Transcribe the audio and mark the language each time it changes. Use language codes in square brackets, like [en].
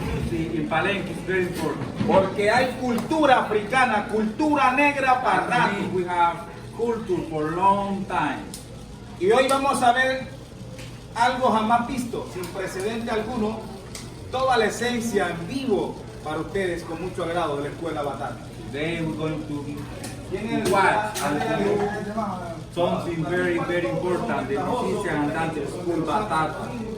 [en] In Palenque is very important. [es] Porque hay cultura africana, cultura negra para rato. [en] We have culture for a long time. [es] Y hoy vamos a ver algo jamás visto, sin precedente alguno, toda la esencia en vivo para ustedes con mucho agrado de la Escuela Batata. [en] Today we're going to watch and do something very, very important. The musician and dancer school Batata.